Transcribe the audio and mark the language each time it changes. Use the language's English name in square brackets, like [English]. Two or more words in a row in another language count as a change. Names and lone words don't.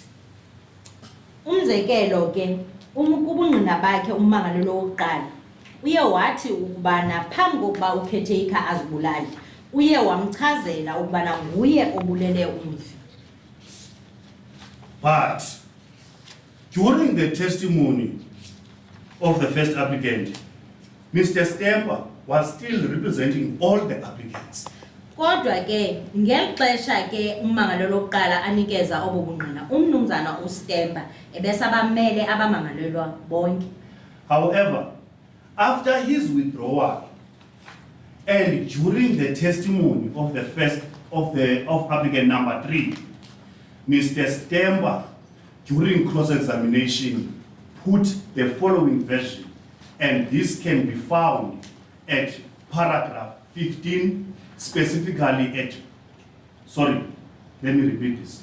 [Xhosa] Umzekelo ke kubungqina bakhe ummangalelo wokuqala uye wathi ukubana phambi kokuba ucaretaker azibulale uye wamchazela ukubana nguye obulele umfi. [English] But during the testimony of the first applicant, Mr. Stemper was still representing all the applicants. [Xhosa] Kodwa ke ngexesha ke ummangalelo wokuqala anikeza obubungqina umnumzana uStemper ebesabamele abamangalelwa bonke. [English] However, after his withdrawal and during the testimony of of applicant number 3, Mr. Stemper during cross-examination put the following version, and this can be found at paragraph 15, specifically let me repeat this.